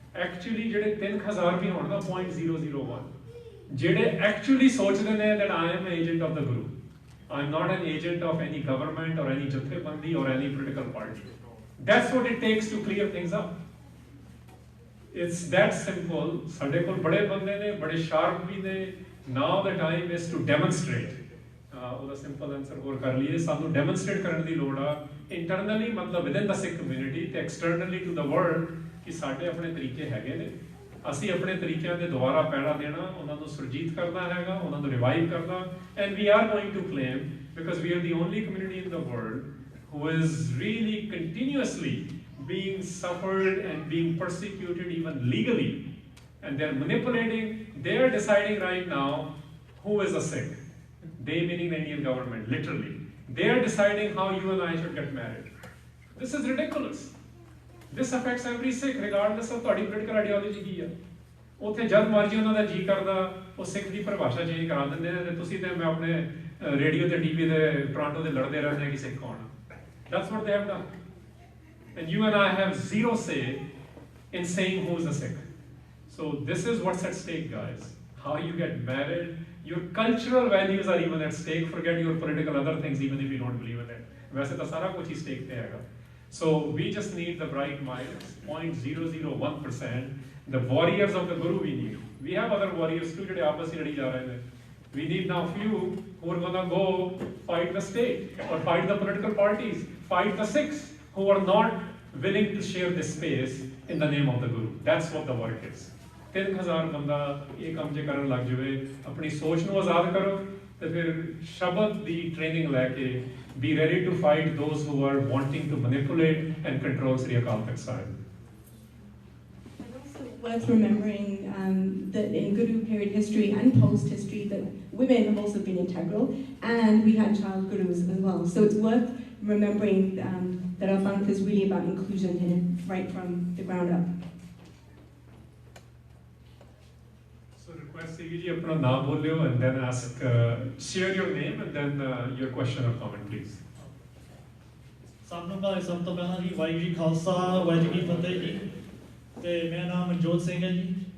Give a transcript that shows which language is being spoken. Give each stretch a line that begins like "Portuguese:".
English: Actually
Punjabi: ਜਿਹੜੇ 3,000 ਵੀ ਹੋਣ ਨਾ,
English: 0.001, ਜਿਹੜੇ actually
Punjabi: ਸੋਚਦੇ ਨੇ
English: that I am an agent of the Guru. I'm not an agent of any government or any ਜਥੇਬੰਦੀ or any political party. That's what it takes to clear things up. It's that simple.
Punjabi: ਸਾਡੇ ਕੋਲ ਬੜੇ ਬੰਦੇ ਨੇ, ਬੜੇ sharp ਵੀ ਨੇ.
English: Now the time is to demonstrate.
Punjabi: ਉਹਦਾ simple answer ਹੋਰ ਕਰ ਲਈਏ, ਸਾਨੂੰ ਡੈਮੋਨਸਟ੍ਰੇਟ ਕਰਨ ਦੀ ਲੋੜ ਆ, ਇੰਟਰਨਲੀ ਮਤਲਬ ਵਿਦਨ ਦਾ ਸਿੱਖ ਕਮਿਊਨਿਟੀ, ਤੇ ਐਕਸਟਰਨਲੀ ਟੂ ਦਾ ਵਰਲਡ, ਕਿ ਸਾਡੇ ਆਪਣੇ ਤਰੀਕੇ ਹੈਗੇ ਨੇ, ਅਸੀਂ ਆਪਣੇ ਤਰੀਕਿਆਂ ਦੇ ਦੁਬਾਰਾ ਪੈੜਾ ਦੇਣਾ, ਉਹਨਾਂ ਨੂੰ ਸੁਰਜੀਤ ਕਰਨਾ ਹੈਗਾ, ਉਹਨਾਂ ਨੂੰ ਰਿਵਾਈਵ ਕਰਨਾ.
English: And we are going to claim, because we are the only community in the world who is really continuously being suffered and being persecuted even legally, and they're manipulating, they're deciding right now who is a Sikh. They meaning the Indian government, literally. They're deciding how you and I should get married. This is ridiculous. This affects every Sikh regardless of
Punjabi: ਤੁਹਾਡੀ
English: political ideology
Punjabi: ਕੀ ਆ. ਉੱਥੇ ਜਦ ਮਰਜੀ ਉਹਨਾਂ ਦਾ ਜੀ ਕਰਦਾ ਉਹ ਸਿੱਖ ਦੀ ਪਰਿਭਾਸ਼ਾ ਚੇਂਜ ਕਰਾ ਦਿੰਦੇ ਨੇ, ਤੇ ਤੁਸੀਂ ਤੇ ਮੈਂ ਆਪਣੇ ਰੇਡੀਓ ਤੇ ਟੀਵੀ ਦੇ ਟੋਰਾਂਟੋ ਦੇ ਲੜਦੇ ਰਹਿੰਦੇ ਆ ਕਿ ਸਿੱਖ ਕੌਣ ਆ.
English: That's what they have done. And you and I have zero say in saying who's a Sikh. So this is what's at stake, guys. How you get married, your cultural values are even at stake. Forget your political other things, even if you don't believe in it.
Hindi: वैसे तो सारा कुछ ही stake पे हैगा.
English: So we just need the bright minds, 0.001%. The warriors of the Guru we need. We have other warriors too
Hindi: जो आपस में लड़ी जा रहे हैं.
English: We need now few who are gonna go fight the state or fight the political parties, fight the Sikhs who are not willing to share this space in the name of the Guru. That's what the work is.
Punjabi: 3,000 ਬੰਦਾ ਇਹ ਕੰਮ ਜੇ ਕਰਨ ਲੱਗ ਜਾਵੇ, ਆਪਣੀ ਸੋਚ ਨੂੰ ਆਜ਼ਾਦ ਕਰੋ, ਤੇ ਫਿਰ ਸ਼ਬਦ ਦੀ ਟ੍ਰੇਨਿੰਗ ਲੈ ਕੇ
English: be ready to fight those who are wanting to manipulate and control Sri Akal Takht Sahib. Worth remembering that in Guru period history and post history that women have also been integral, and we had child gurus as well. So it's worth remembering that our Panth is really about inclusion here, right from the ground up. So request
Punjabi: Sigi ji apna naam bolio
English: and then ask, share your name and then your question or comment, please.
Punjabi: ਸਭ ਤੋਂ ਪਹਿਲਾਂ ਜੀ ਵਾਹਿਗੁਰੂ ਜੀ ਖਾਲਸਾ ਵਾਹਿਗੁਰੂ ਜੀ ਫਤਿਹ ਜੀ, ਤੇ ਮੇਰਾ ਨਾਮ ਮਨਜੋਤ ਸਿੰਘ ਹੈ ਜੀ.